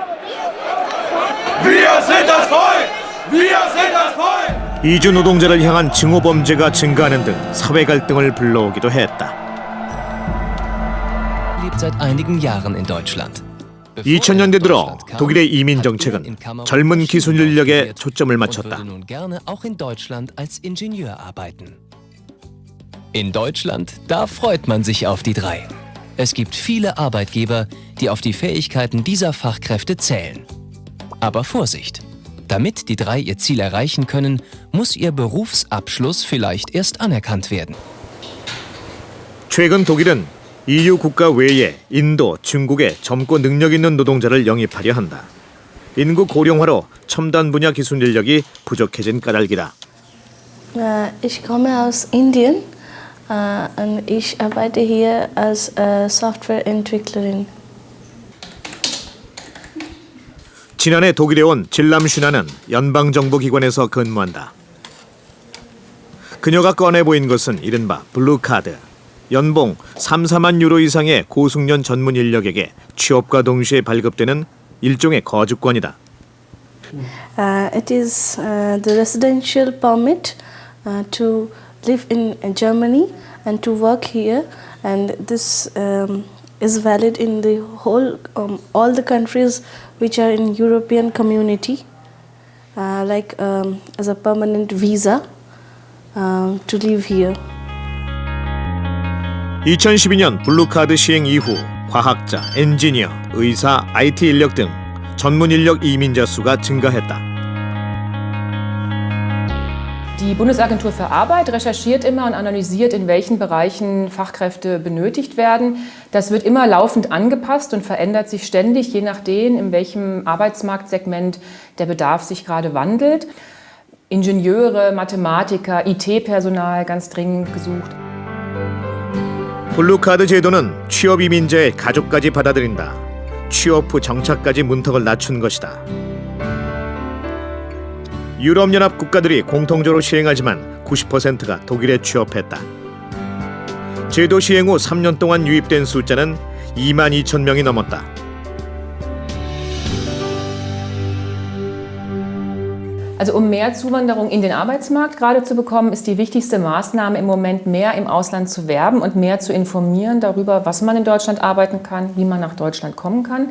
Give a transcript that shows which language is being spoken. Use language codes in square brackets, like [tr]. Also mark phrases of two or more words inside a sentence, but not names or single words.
[ko] 이주 노동자를 향한 증오 범죄가 증가하는 등 사회 갈등을 불러오기도 했다. 2000년대 들어 독일의 이민 정책은 젊은 기술 인력에 초점을 맞췄다. [de] In Deutschland, da freut man sich auf die drei. Es gibt viele Arbeitgeber, die auf die Fähigkeiten dieser Fachkräfte zählen. Aber Vorsicht! Damit die drei ihr Ziel erreichen können, muss ihr Berufsabschluss vielleicht erst anerkannt werden. [ko] 최근 독일은 EU 국가 외에 인도, 중국에 젊고 능력 있는 노동자를 영입하려 한다. 인구 고령화로 첨단 분야 기술 인력이 부족해진 까닭이다. [de] Ich komme aus Indien und ich arbeite hier als Softwareentwicklerin. [ko] 지난해 독일에 온 질람 슈나는 연방정보기관에서 근무한다. 그녀가 꺼내 보인 것은 이른바 블루카드. 연봉 3, 4만 유로 이상의 고숙련 전문 인력에게 취업과 동시에 발급되는 일종의 거주권이다. [en] It is the residential permit to live in Germany and to work here, and this is valid in the whole all the countries which are in European community, like as a permanent visa to live here. [ko] 2012년 블루카드 시행 이후 과학자, 엔지니어, 의사, IT 인력 등 전문 인력 이민자 수가 증가했다. [de] Die Bundesagentur für Arbeit recherchiert immer und analysiert, in welchen Bereichen Fachkräfte benötigt werden. Das wird immer laufend angepasst und verändert sich ständig, je nachdem, in welchem Arbeitsmarktsegment der Bedarf sich gerade wandelt. Ingenieure, Mathematiker, IT-Personal ganz dringend gesucht. [ko] 블루카드 제도는 취업 이민자의 가족까지 받아들인다. 취업 후 정착까지 문턱을 낮춘 것이다. 유럽연합 국가들이 공통적으로 시행하지만 90%가 독일에 취업했다. 제도 시행 후 3년 동안 유입된 숫자는 2만 2천 명이 넘었다. [de] Also um mehr Zuwanderung in den Arbeitsmarkt gerade zu bekommen, ist die wichtigste Maßnahme im Moment, mehr im Ausland zu werben und mehr zu informieren darüber, was man in Deutschland arbeiten kann, wie man nach Deutschland kommen kann.